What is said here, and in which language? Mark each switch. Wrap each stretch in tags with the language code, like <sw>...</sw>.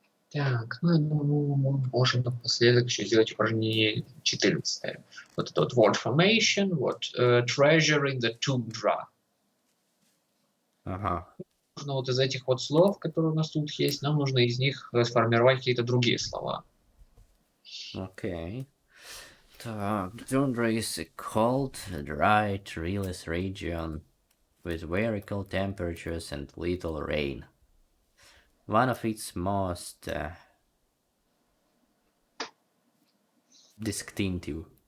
<ru>Так, ну, я думаю, мы можем напоследок еще сделать упражнение 14. Вот это вот</ru> <en>word formation,</en> <ru>вот</ru> <en>treasure in the tundra.</en> <ru>Нужно вот из этих вот слов, которые у нас тут есть, нам нужно из них сформировать какие-то другие слова.</ru> <en>Okay. Так, tundra is a cold, dry, treeless region with very cold temperatures and little rain. One of its most distinctive</en>